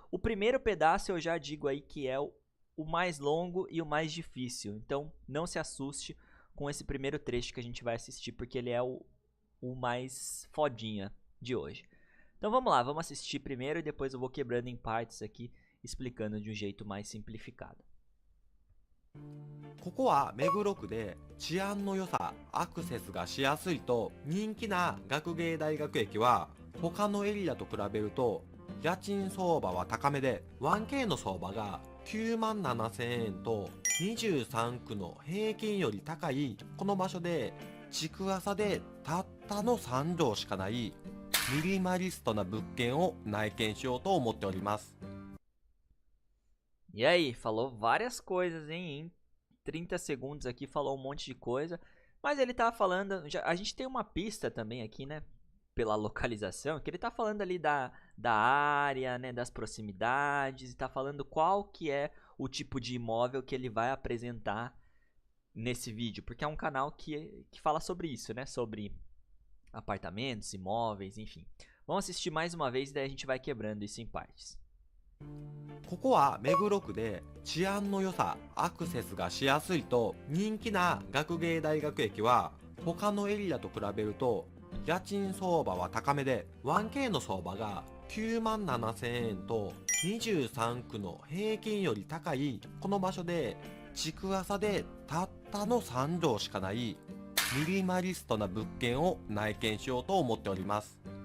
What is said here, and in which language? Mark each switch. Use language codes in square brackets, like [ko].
[pt] O primeiro pedaço eu já digo aí que é o mais longo e o mais difícil. Então não se assuste com esse primeiro trecho que a gente vai assistir, porque ele é o mais fodinha de hoje. Então vamos lá, vamos assistir primeiro e depois eu vou quebrando em partes aqui, explicando de um jeito mais simplificado. [ja] ここは目黒区で治安の良さ、アクセスがしやすいと人気な学芸大学駅は他のエリアと比べると家賃相場は高めで 1K の相場が9万7000円と23区の平均より高いこの場所で築浅でたったの3畳しかないミニマリストな物件を内見しようと思っております。 [pt] E aí, falou várias coisas, hein? Em 30 segundos aqui falou um monte de coisa. Mas ele tá falando... a gente tem uma pista também aqui, né? Pela localização. Que ele tá falando ali da área, né? Das proximidades. E tá falando qual que é o tipo de imóvel que ele vai apresentar nesse vídeo. Porque é um canal que fala sobre isso, né? Sobre apartamentos, imóveis, enfim. Vamos assistir mais uma vez e daí a gente vai quebrando isso em partes. [ja] ここは目黒区で治安の良さ、アクセスがしやすいと人気な学芸大学駅は他のエリアと比べると家賃相場は高めで 1K の相場が9万7000円と23区の平均より高いこの場所で築浅でたったの3畳しかないミニマリストな物件を内見しようと思っております。